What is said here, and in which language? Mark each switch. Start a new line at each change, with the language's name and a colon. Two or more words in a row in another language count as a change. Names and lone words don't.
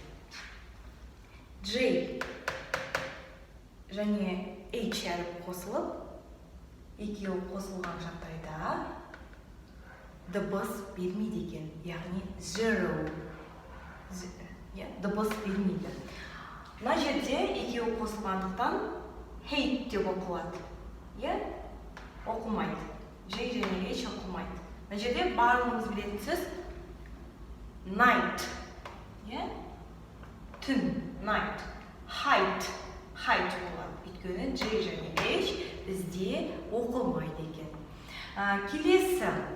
Kazakh: J және H әріп қосылып, екеуі қосылған жағдайда дыбыс бермейді екен, яғни zero. Дыбыс бермейді. Мына жерде екеуі қосылғандықтан hate деп оқылады. Оқылмайды. J және H оқылмайды. Мына жерде барлығымыз білетін сөз night. Түн, night. Height болады. Өйткені J және H бізде оқылмайды екен. Келесі.